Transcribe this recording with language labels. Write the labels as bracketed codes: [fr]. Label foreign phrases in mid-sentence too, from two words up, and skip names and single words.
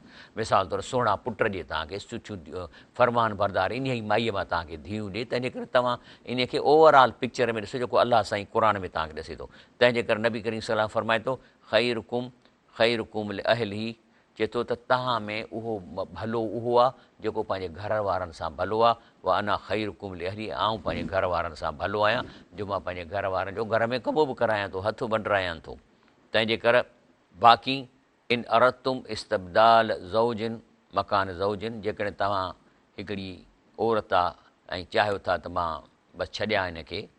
[sd] मिसाल तौरु सुहिणा पुट ॾिए तव्हांखे, सुठियूं फ़रमान बरदार इन ई माईअ मां तव्हांखे धीअूं ॾिए, तंहिंजे करे तव्हां इन खे [en] overall picture [sd] में ॾिसो जेको अलाह साईं क़ुर में तव्हांखे ॾिसे थो। तंहिंजे करे नबी करीम सलाम फरमाए थो [ar] خيركم لأهله, [sd] चए थो त तव्हां में उहो भलो उहो आहे जेको पंहिंजे घर वारनि सां भलो आहे, [ar] وأنا خيركم لأهلي, [sd] आउं पंहिंजे घर वारनि सां भलो आहियां जो मां पंहिंजे घर वारनि जो घर में कमु बि करायां थो, हथु बंडरायां थो। तंहिंजे करे बाक़ी [ar] إن أردتم استبدال زوج مكان زوج, [sd] जेकॾहिं तव्हां हिकिड़ी औरत आहे ऐं चाहियो था त मां बसि छॾियां हिन